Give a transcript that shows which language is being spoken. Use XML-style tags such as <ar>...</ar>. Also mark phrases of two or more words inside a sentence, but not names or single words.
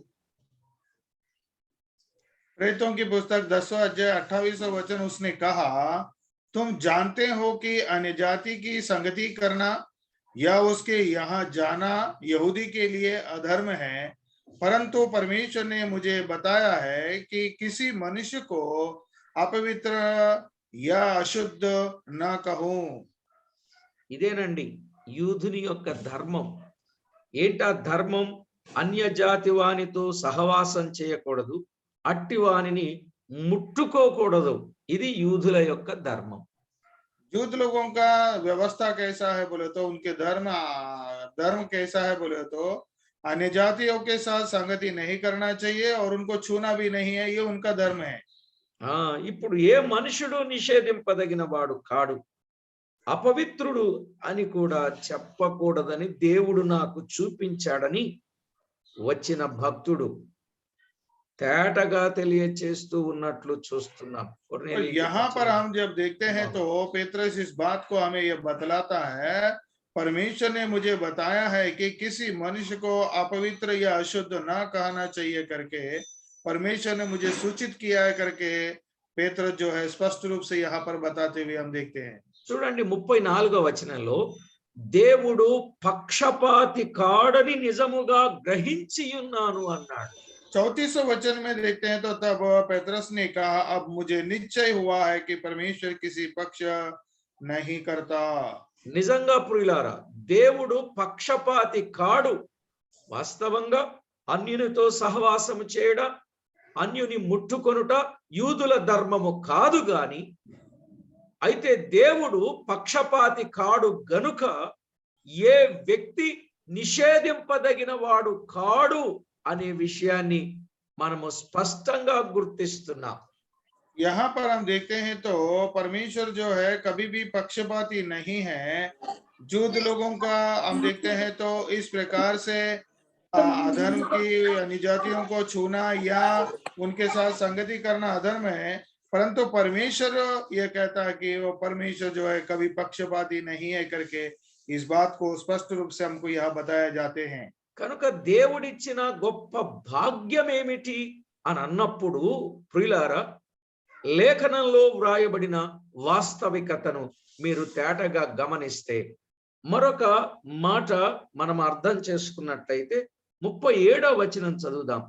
<hi>प्रेरितों की पुस्तक 10वां अध्याय 28वां वचन उसने कहा, तुम जानते हो कि अन्य जाति की संगति करना या उसके यहाँ जाना यहूदी के लिए अधर्म है, परंतु परमेश्वर ने मुझे बताया है कि किसी मनुष्य को अपवित्र या अशुद्ध न कहूं।</hi> <te>ఇదేనండి యూదుని యొక్క ధర్మం. ఏంటా ధర్మం? అన్యజాతి వానితో సహవాసం చేయకూడదు, అట్టి వానిని ముట్టుకోకూడదు. ఇది యూదుల యొక్క ధర్మం.</te> <hi>यूद लोगों का व्यवस्था कैसा है बोले तो उनके धर्म कैसा है बोले तो अन्य जातियों के साथ संगति नहीं करना चाहिए और उनको छूना भी नहीं है, ये उनका धर्म है।</hi> <te>ఇప్పుడు ఏ మనుషుడు నిషేధింపదగిన వాడు కాడు, అపవిత్రుడు అని కూడా చెప్పకూడదని దేవుడు నాకు చూపించాడని వచ్చిన భక్తుడు తేటగా తెలియచేస్తూ ఉన్నట్లు చూస్తున్నాం.</te> <hi>यहाँ पर हम जब देखते हैं तो पेत्रस इस बात को हमें यह बतलाता है, परमेश्वर ने मुझे बताया है कि किसी मनुष्य को अपवित्र या अशुद्ध ना कहना चाहिए करके परमेश्वर ने मुझे सूचित किया है करके पेत्रस जो है स्पष्ट रूप से यहाँ पर बताते हुए हम देखते हैं।</hi> <te>చూడండి 34వ వచనంలో దేవుడు పక్షపాతి కాడని నిజముగా గ్రహించి ఉన్నాను అన్నాడు.</te> <hi>34वें वचन में देखते हैं तो तब पेत्रस ने कहा, अब मुझे निश्चय हुआ है कि परमेश्वर किसी पक्ष नहीं करता।</hi> <te>నిజంగా ప్రియులారా, దేవుడు పక్షపాతి కాడు. వాస్తవంగా అన్యునితో సహవాసము చేయడం, అన్యుని ముట్టుకొనుట యూదుల ధర్మము కాదు గాని, అయితే దేవుడు పక్షపాతి కాడు గనుక ఏ వ్యక్తి నిషేధింపదగిన వాడు కాడు అనే విషయాన్ని మనము స్పష్టంగా గుర్తిస్తున్నాం.</te> <hi>यहाँ पर हम देखते हैं तो परमेश्वर जो है कभी भी पक्षपाती नहीं है। जूद लोगों का हम देखते हैं तो इस प्रकार से अधर्म की अन्य जातियों को छूना या उनके साथ संगति करना अधर्म है, परंतु परमेश्वर यह कहता है कि वो परमेश्वर जो है कभी पक्षपाती नहीं है करके इस बात को स्पष्ट रूप से हमको यहाँ बताया जाते हैं।</hi> <te>కనుక దేవుడిచ్చిన గొప్ప భాగ్యం ఏమిటి అని అన్నప్పుడు ప్రియులారా, లేఖనంలో వ్రాయబడిన వాస్తవికతను మీరు తేటగా గమనిస్తే మరొక మాట మనం అర్థం చేసుకున్నట్లయితే 37వ వచనం చదువుదాం.</te>